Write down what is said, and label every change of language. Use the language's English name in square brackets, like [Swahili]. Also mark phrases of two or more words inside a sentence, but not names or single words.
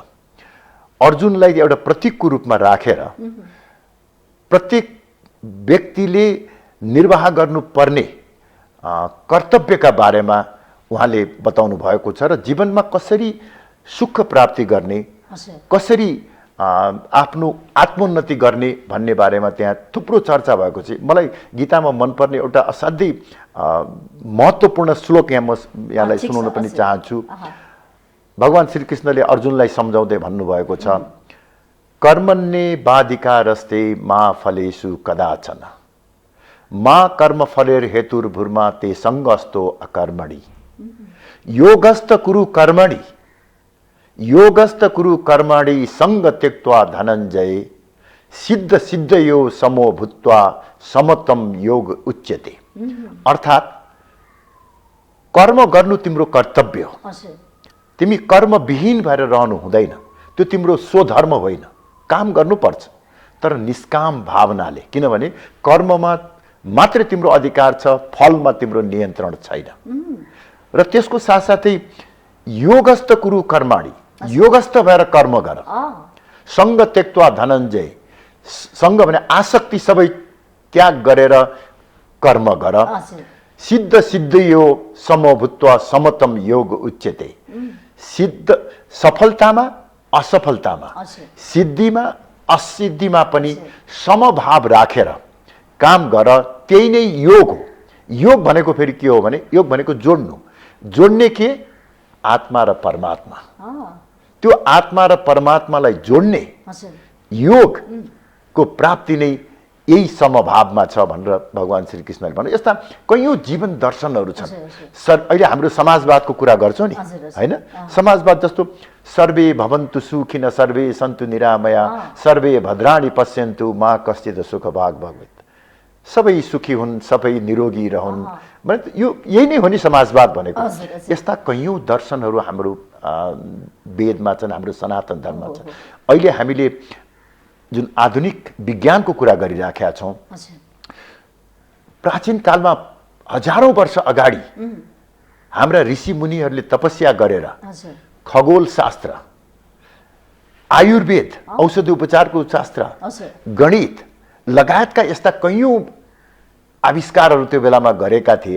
[Nepali] अर्जुनलाई एउटा प्रतीकको रूपमा राखेर प्रत्येक व्यक्तिले निर्वाह गर्नुपर्ने कर्तव्यका बारेमा उहाँले बताउनु भएको छ, र जीवनमा कसरी सुख प्राप्ति गर्ने, कसरी आफ्नो आत्मोन्नति गर्ने भन्ने बारेमा त्यहाँ थुप्रो चर्चा भएको छ। मलाई गीतामा मनपर्ने एउटा असाध्यै महत्त्वपूर्ण श्लोक यहाँ म यहाँलाई सुनाउन पनि चाहन्छु। भगवान श्रीकृष्णले अर्जुनलाई सम्झाउँदै भन्नुभएको छ, [Sanskrit] कर्मण्ये बाधिकारस्ते मा फलेषु कदाचन मा कर्मफलेर हेतुर्भुर्मा ते सङ्गस्तो अकर्मणि। योगस्थ कुरु कर्मणि योगस्थ कुरु कर्मणि संग त्यक्त्वा धनञ्जय सिद्ध सिद्धयो समो भूत्वा समतम योग उच्यते। [Nepali] अर्थात् कर्म गर्नु तिम्रो कर्तव्य हो। तिमी कर्मविहीन भएर रहनु हुँदैन। त्यो तिम्रो स्वधर्म होइन। काम गर्नुपर्छ तर निष्काम भावनाले, किनभने कर्ममा मात्र तिम्रो अधिकार छ, फलमा तिम्रो नियन्त्रण छैन। र त्यसको साथसाथै [Sanskrit] योगस्थ कुरु कर्माणि, [Nepali] योगस्थ भएर कर्म गर। [Sanskrit] संग त्यक्त्वा धनञ्जय, [Nepali] संग भने आसक्ति सबै त्याग गरेर कर्म गर। [Sanskrit] सिद्ध सिद्धयो समभूत्वा समतम योग उच्यते। [Nepali] सिद्ध सफलतामा असफलतामा, सिद्धिमा असिद्धिमा पनि समभाव राखेर काम गर। त्यही नै योग हो। योग भनेको फेरि के हो भने, योग भनेको जोड्नु। जोड्ने के? आत्मा र परमात्मा। त्यो आत्मा र परमात्मालाई जोड्ने योगको प्राप्ति नै यही समभावमा छ भनेर भगवान श्री कृष्णले भन्नु। यस्ता कयौं जीवन दर्शनहरू छन्। अहिले हाम्रो समाजवादको कुरा गर्छौं नि, हैन? समाजवाद जस्तो [Sanskrit] सर्वे भवन्तु सुखिन सर्वे सन्तु निरामया सर्वे भद्राणि पश्यन्तु मा कश्चित् सुख भाग भवेत्। [Nepali] सबै सुखी हुन्, सबै निरोगी रहन्, भने यो यही नै हो नि समाजवाद भनेको। यस्ता कयौं दर्शनहरू हाम्रो वेदमा छन्, हाम्रो सनातन धर्ममा छन्। अहिले हामीले जुन आधुनिक विज्ञानको कुरा गरिराखेका छौं, प्राचीन कालमा हजारौं वर्ष अगाडि हाम्रा ऋषि मुनिहरूले तपस्या गरेर खगोल शास्त्र, आयुर्वेद, औषधि उपचारको शास्त्र, गणित लगायतका यस्ता कयौं आविष्कारहरू त्यो बेलामा गरेका थिए।